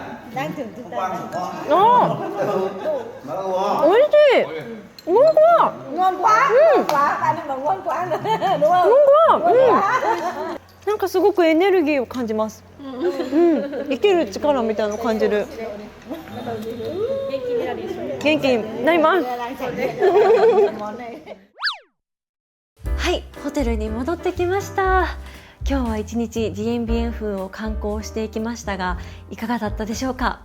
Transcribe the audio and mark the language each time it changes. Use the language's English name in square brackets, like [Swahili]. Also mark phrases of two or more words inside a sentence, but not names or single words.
[Vietnamese] đang thưởng thức đây. [Japanese] あー、美味しい。 [Vietnamese] ngon quá. Ngon quá, ngon quá, bạn ấy bảo ngon quá rồi, đúng không? ngon quá. Ngon quá. [Japanese] なんかすごくエネルギーを感じます。生きる力みたいなのを感じる。元気になります。はい、ホテルに戻ってきました。今日は一日ディエンビエン風を観光していきましたが、いかがだったでしょうか。